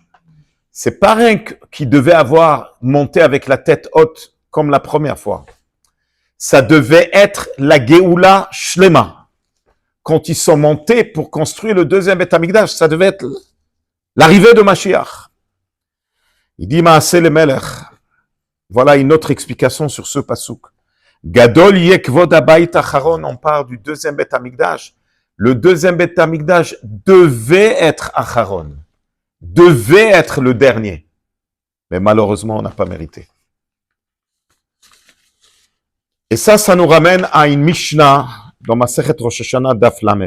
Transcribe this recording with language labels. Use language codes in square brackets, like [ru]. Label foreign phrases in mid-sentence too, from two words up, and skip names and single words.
[fr] C'est pas rien qu'il devait avoir monté avec la tête haute comme la première fois. Ça devait être la [he] גאולה שלמה. [fr] Quand ils sont montés pour construire le deuxième [he] בית המקדש, [fr] ça devait être l'arrivée de Mashiach. Il dit [he] מעשה למלך. [fr] Voilà une autre explication sur ce pasuk. [he] גדול יכבוד הבית האחרון, [fr] on parle du deuxième [he] בית המקדש. [fr] Le deuxième [he] בית המקדש [fr] devait être acharon, devait être le dernier. Mais malheureusement, on n'a pas mérité. Et ça nous ramène à une Mishnah dans [he] מסכת ראש השנה דף ל.